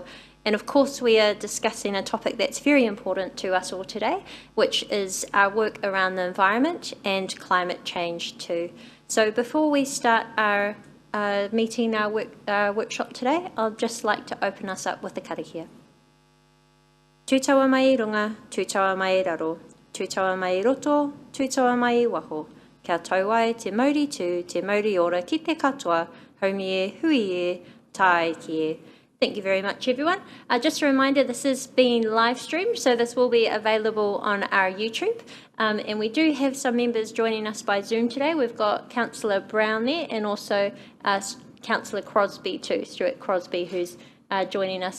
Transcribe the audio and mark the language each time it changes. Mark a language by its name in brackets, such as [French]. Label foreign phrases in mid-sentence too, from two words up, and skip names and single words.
[English] And of course, we are discussing a topic that's very important to us all today, which is our work around the environment and climate change too. So before we start our meeting, our workshop today, I'd just like to open us up with a karakia. [Māori] Tūtaua mai runga, tūtaua mai raro, tūtaua mai roto, tūtaua mai waho. Kia tauai te mauri tū, te mauri ora ki te katoa, haumi e, hui e, tae ki e. [English] Thank you very much, everyone. Just a reminder, this is being live streamed, so this will be available on our YouTube. And we do have some members joining us by Zoom today. We've got Councillor Brown there and also Councillor Crosby too, Stuart Crosby, who's joining us.